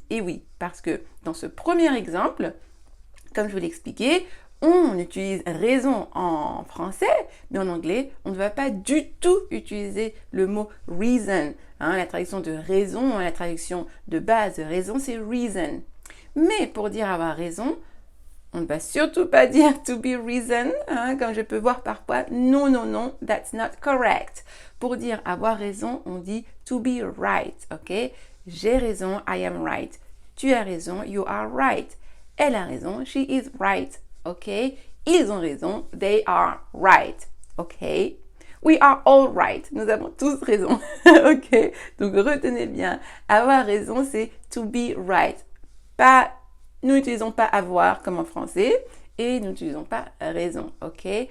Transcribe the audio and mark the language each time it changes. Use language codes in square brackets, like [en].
[fr] Et oui, parce que dans ce premier exemple, comme je vous l'ai expliqué, on utilise raison en français, mais en anglais, on ne va pas du tout utiliser le mot reason. La traduction de raison, la traduction de base de raison, c'est reason. Mais pour dire avoir raison, on ne va surtout pas dire [en] to be reason, [fr] comme je peux voir parfois. Non, non, non, [en] that's not correct. [fr] Pour dire avoir raison, on dit [en] to be right, [fr] ok? J'ai raison, [en] I am right. [fr] Tu as raison, [en] you are right. [fr] Elle a raison, [en] she is right, ok? [fr] Ils ont raison, [en] they are right, ok? We are all right. [fr] Nous avons tous raison, [en] ok? [fr] Donc retenez bien, avoir raison, c'est [en] to be right. [fr] Nous n'utilisons pas avoir comme en français et nous n'utilisons pas raison, ok?